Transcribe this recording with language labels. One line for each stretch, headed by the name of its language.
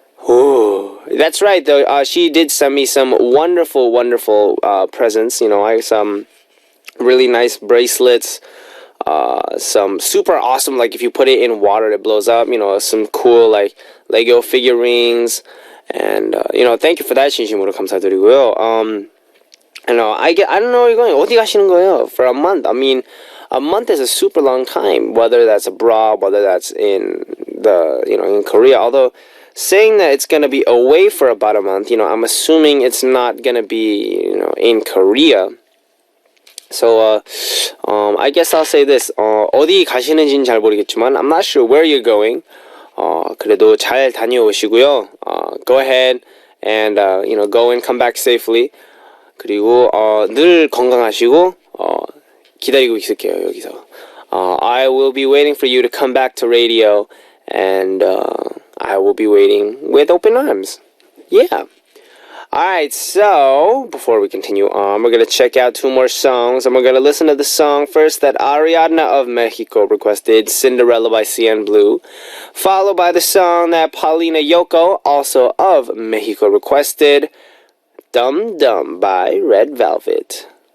English: Ooh, that's right, though. She did send me some wonderful, wonderful presents. You know, some really nice bracelets. Some super awesome, like if you put it in water, it blows up. You know, some cool like Lego figurines. And thank you for that.
Korean: 진심으로 감사드리고요.
English: I don't know where you're going.
Korean: 어디 가시는 거예요?
English: For a month. I mean, a month is a super long time. Whether that's abroad, whether that's in in Korea. Although saying that it's gonna be away for about a month, I'm assuming it's not gonna be in Korea. So I guess I'll say this.
Korean: 어디 가시는지는 잘 모르겠지만
English: I'm not sure where you're going.
Korean: 그래도 잘 다녀오시고요.
English: Go ahead and go and come back safely.
Korean: 그리고 늘 건강하시고 기다리고 있을게요 여기서.
English: I will be waiting for you to come back to radio, and I will be waiting with open arms. Yeah. Alright, so before we continue on, we're going to check out two more songs, and we're going to listen to the song first that Ariadna of Mexico requested, Cinderella by CN Blue, followed by the song that Paulina Yoko, also of Mexico, requested, Dum Dum by Red Velvet.